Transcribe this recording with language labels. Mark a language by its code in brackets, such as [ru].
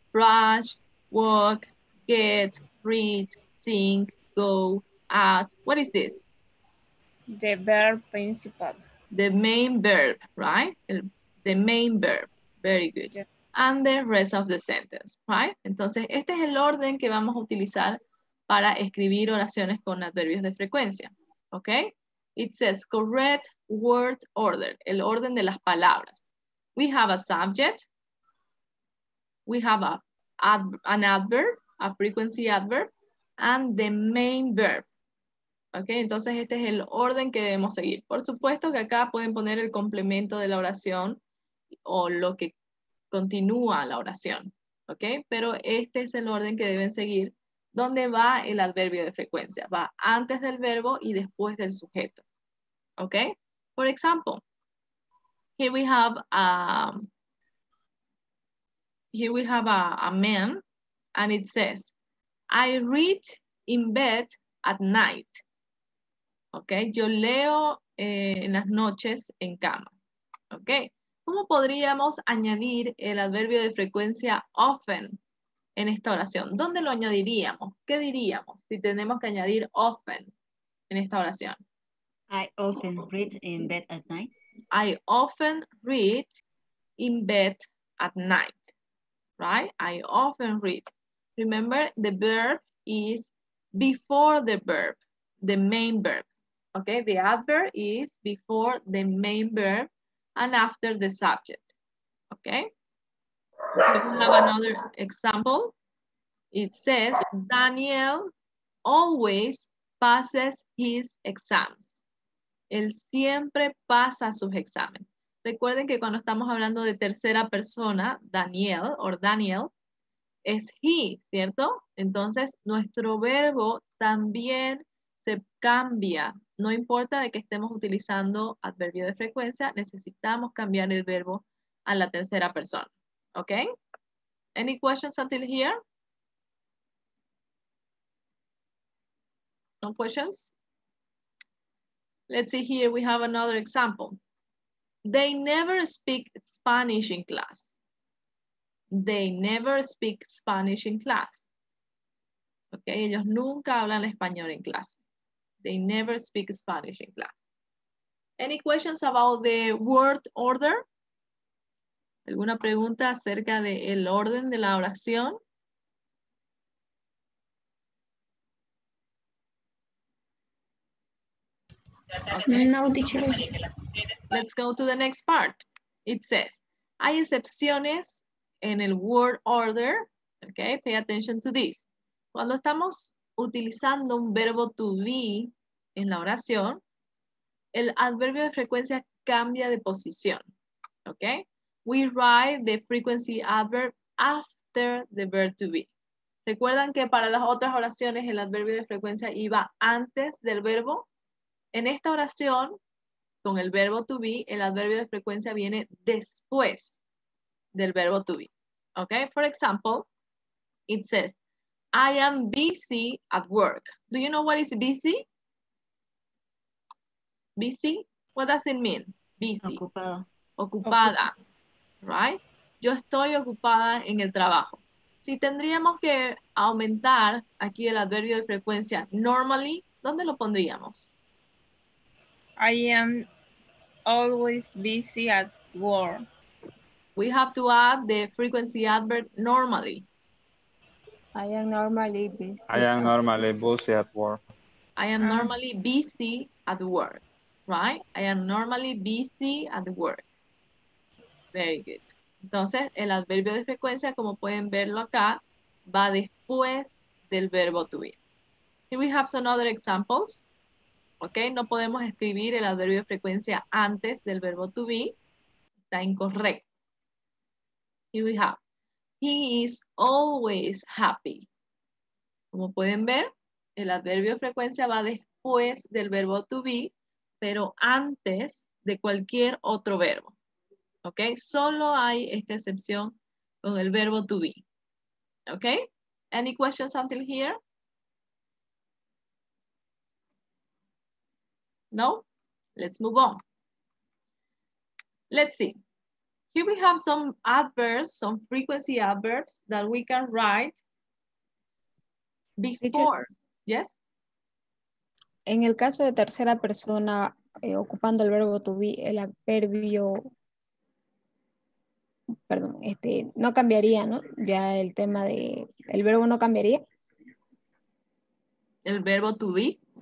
[en] Brush, walk, get, read, sing, go, add. What is this? The verb principal. The main verb, right? The main verb. Very good. Yeah. And the rest of the sentence, right? [es] Entonces, este es el orden que vamos a utilizar para escribir oraciones con adverbios de frecuencia, ¿ok? [en] It says correct word order, [es] el orden de las palabras. [en] We have a subject. We have an adverb, a frequency adverb, and the main verb. [es] ¿Ok? Entonces este es el orden que debemos seguir. Por supuesto que acá pueden poner el complemento de la oración o lo que continúa la oración. ¿Ok? Pero este es el orden que deben seguir. ¿Dónde va el adverbio de frecuencia? Va antes del verbo y después del sujeto. ¿Ok? [en] For example, here we have a man, and it says, I read in bed at night. [es] ¿Ok? Yo leo en las noches en cama. ¿Ok? ¿Cómo podríamos añadir el adverbio de frecuencia often en esta oración? ¿Dónde lo añadiríamos? ¿Qué diríamos si tenemos que añadir often en esta oración? [en] I often read in bed at night. I often read in bed at night. Right? I often read. Remember, the verb is before the verb, the main verb. Okay, the adverb is before the main verb and after the subject. Okay. So we have another example. It says, Daniel always passes his exams. [es] él siempre pasa sus exámenes. Recuerden que cuando estamos hablando de tercera persona, Daniel o Daniel, es he, ¿cierto? Entonces, nuestro verbo también se cambia. No importa de que estemos utilizando adverbio de frecuencia, necesitamos cambiar el verbo a la tercera persona. ¿Ok? [en] Any questions until here? No questions? Let's see here, we have another example. They never speak Spanish in class. They never speak Spanish in class. [es] Okay, ellos nunca hablan español en clase. [en] They never speak Spanish in class. Any questions about the word order? [es] ¿Alguna pregunta acerca del orden de la oración? [en] Okay. No, teacher. Let's go to the next part. It says, [es] hay excepciones en el [en] word order. Okay, pay attention to this. [es] Cuando estamos utilizando un verbo to be en la oración, el adverbio de frecuencia cambia de posición. [en] Okay, we write the frequency adverb after the verb to be. [es] ¿Recuerdan que para las otras oraciones el adverbio de frecuencia iba antes del verbo? En esta oración, con el verbo to be, el adverbio de frecuencia viene después del verbo to be. [en] Okay, for example, it says, I am busy at work. Do you know what is busy? Busy? What does it mean? Busy. [es] Ocupado. Ocupada, right? Yo estoy ocupada en el trabajo. Si tendríamos que aumentar aquí el adverbio de frecuencia normally, ¿dónde lo pondríamos? [en] I am always busy at work. We have to add the frequency adverb normally. I am normally busy. I am normally busy at work. I am normally busy at work, right? I am normally busy at work. Very good. [es] Entonces, el adverbio de frecuencia, como pueden verlo acá, va después del verbo to be. [en] Here we have some other examples. [es] Ok, no podemos escribir el adverbio de frecuencia antes del verbo to be. Está incorrecto. [en] Here we have, he is always happy. [es] Como pueden ver, el adverbio de frecuencia va después del verbo to be, pero antes de cualquier otro verbo. ¿Ok? Solo hay esta excepción con el verbo to be. ¿Ok? [en] Any questions until here? No? Let's move on. Let's see. Here we have some adverbs, some frequency adverbs that we can write before. Yes? [es] En el caso de tercera persona, ocupando el verbo to be, el adverbio, perdón, no cambiaría, ¿no? Ya el tema de, el verbo no cambiaría. El verbo to be.